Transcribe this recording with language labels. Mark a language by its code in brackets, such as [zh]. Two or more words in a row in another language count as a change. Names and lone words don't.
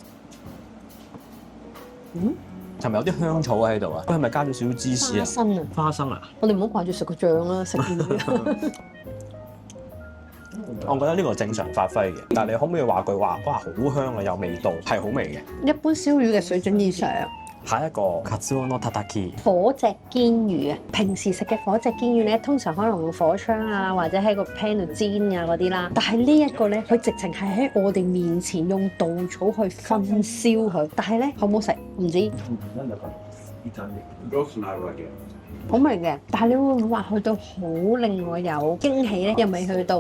[yue] 係咪有啲香草喺度啊？佢係咪加咗少少芝士啊？花生啊！花生啊！我哋唔好掛住食個醬啦，食魚。我覺得呢個正常發揮嘅，但係你可唔可以話句話，哇，好香啊，有味道，係好味嘅。一般燒魚嘅水準以上。下一個 [ja] カツオのたたき， [yue] 火隻煎魚啊！平時食嘅火隻煎魚咧，通常可能用火槍啊，或者喺個 pan 度煎啊嗰啲啦。但係呢一個咧，佢直情係喺我哋面前用稻草去燻燒佢。但係咧，好唔好食唔知。好味嘅，但係你會唔會話去到好令我有驚喜咧？又未去到。